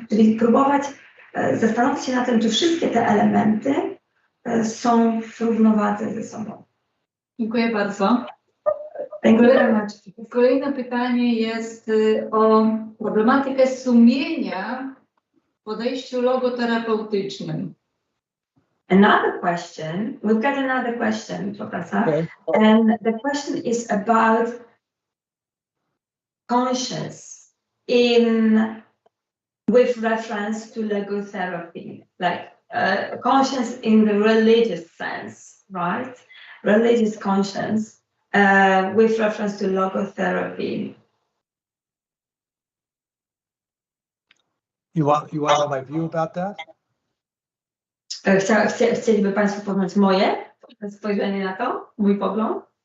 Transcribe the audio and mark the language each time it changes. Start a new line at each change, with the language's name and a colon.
Polish: Czyli próbować zastanowić się nad tym, czy wszystkie te elementy są w równowadze ze sobą. Dziękuję bardzo. Kolejne pytanie jest o problematykę sumienia w podejściu logoterapeutycznym.
English: Another question, we've got another question, Professor, okay. And the question is about conscience with reference to logotherapy, like conscience in the religious sense, right? Religious conscience with reference to logotherapy. You want to know my view about that?
Polish: Chcieliby Państwo poznać moje spojrzenie na to, mój pogląd?